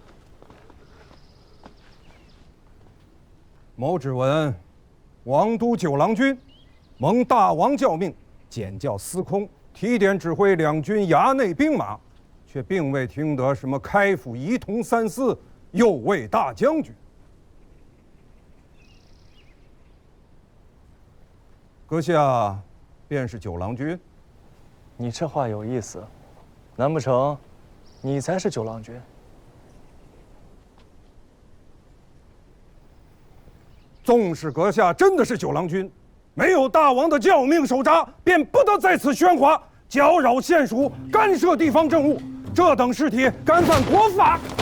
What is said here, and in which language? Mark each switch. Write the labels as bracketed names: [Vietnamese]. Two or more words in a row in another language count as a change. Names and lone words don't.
[Chinese] 某只聞王都九郎君蒙大王教命，檢校司空，提點指揮兩軍衙內兵馬，卻並未聽得什麼開府儀同三司右衛大將軍。閣下便是九郎君？你這話有意思，難不成你才是九郎君？纵使阁下真的是九郎君，没有大王的教命手札，便不得在此喧哗，搅擾县属，干涉地方政务，这等事体干犯国法。